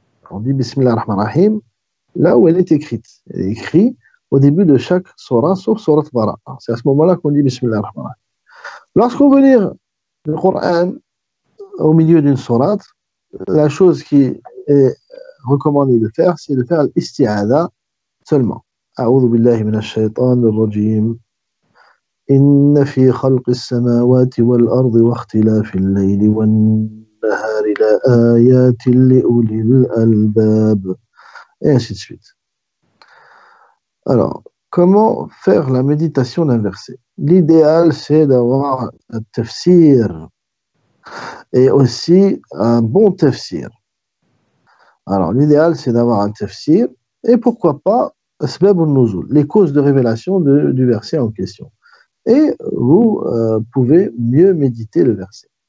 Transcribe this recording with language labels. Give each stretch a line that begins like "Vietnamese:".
French: On dit Bismillah ar-Rahman ar-Rahim, là où elle est écrite. Elle est écrite au début de chaque sourate, sauf sourate Bara. C'est à ce moment-là qu'on dit Bismillah ar-Rahman ar-Rahim. Lorsqu'on veut lire le Coran au milieu d'une sourate, la chose qui est recommandée de faire, c'est de faire l'isti'adha seulement.
Arabic: أعوذ بالله من الشيطان الرجيم إن في خلق السماوات والأرض واختلاف الليل والنهار لآيات لأولي الألباب,
French: et ainsi de suite. Alors, comment faire la méditation d'un verset? L'idéal, c'est d'avoir un tafsir et aussi un bon tafsir. Alors, l'idéal, c'est d'avoir un tafsir et pourquoi pas asbab al-nuzul, les causes de révélation du verset en question. Et vous pouvez mieux méditer le verset.